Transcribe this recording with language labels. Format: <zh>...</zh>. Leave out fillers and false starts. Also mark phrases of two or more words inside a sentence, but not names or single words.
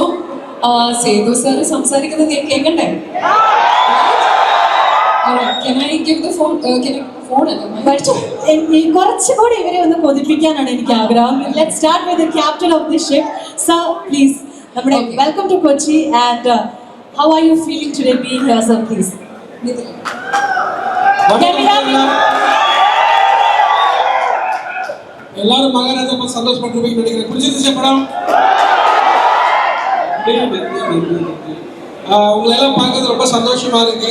<ml>സേതു സാർ സംസാരിക്കുന്നത് ഞാൻ കേൾക്കണ്ടേ? കുറച്ചുകൂടി ഇവരെ ഒന്ന് കൊതിപ്പിക്കാനാണ് എനിക്ക് ആഗ്രഹം.</ml> <en>let's start with the captain of the ship. sir please, നമ്മുടെ welcome to Kochi and how are you feeling today being here sir please?</en> <ta>எல்லாரும் மகாராஜா பார்த்து சந்தோஷப்பட்டு நினைக்கிறேன். புரிஞ்சுது படம்? உங்களை எல்லாம் பார்க்கறது ரொம்ப சந்தோஷமா இருக்கு.</ta>